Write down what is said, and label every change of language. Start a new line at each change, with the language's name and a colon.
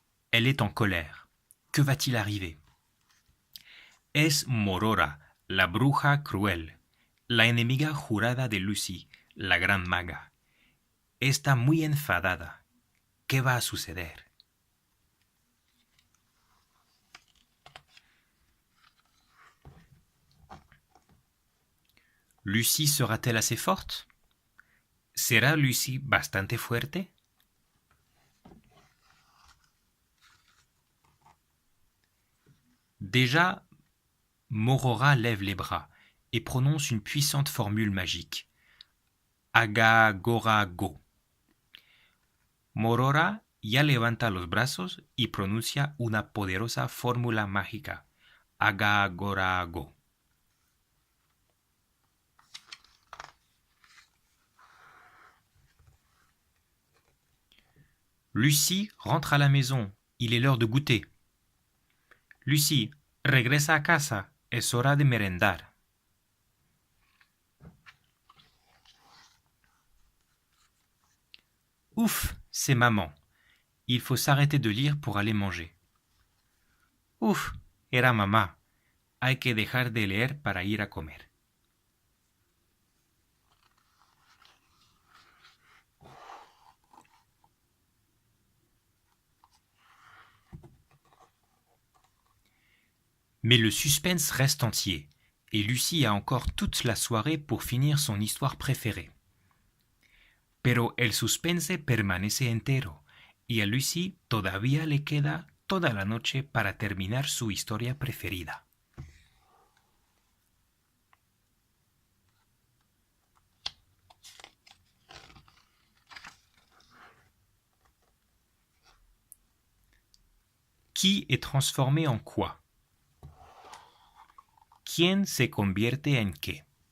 French: Elle est en colère. Que va-t-il arriver?
Spanish: Es Morora, la bruja cruel, la enemiga jurada de Lucie, la gran maga. Está muy enfadada. ¿Qué va a suceder?
French: Lucie sera-t-elle assez forte?
Spanish: ¿Será Lucie bastante fuerte?
French: Déjà, Morora lève les bras et prononce une puissante formule magique. Agagorago.
Spanish: Morora ya levanta los brazos y pronuncia una poderosa fórmula mágica. Agagorago.
French: Lucie rentre à la maison. Il est l'heure de goûter.
Spanish: Lucie, regresa a casa. Es hora de merendar.
French: Ouf, c'est maman. Il faut s'arrêter de lire pour aller manger.
Spanish: Ouf, era mamá. Hay que dejar de leer para ir a comer.
French: Mais le suspense reste entier, et Lucie a encore toute la soirée pour finir son histoire préférée.
Spanish: Pero el suspense permanece entero, y a Lucie todavía le queda toda la noche para terminar su historia preferida.
French: Qui est transformé en quoi?
Spanish: ¿Quién se convierte en qué?